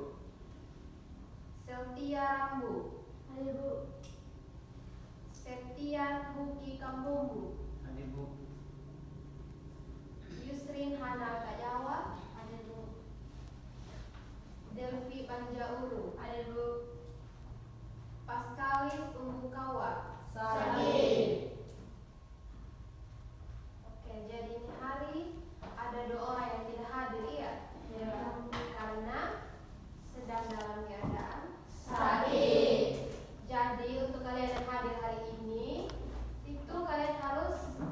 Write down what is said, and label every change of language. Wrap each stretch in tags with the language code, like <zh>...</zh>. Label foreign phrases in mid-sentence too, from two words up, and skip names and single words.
<id>Seltia Rambu, Septian Buki Kambumbu, Hadir, Bu. Yusrin Hana Kajawa, Delvi Panjaulu, Paskalis Umbukawa, Sari. Oke, jadi ini hari ada 2 orang yang tidak hadir, iya? Karena sedang dalam keadaan Sakit. Jadi untuk kalian yang hadir hari ini, itu kalian harus</id>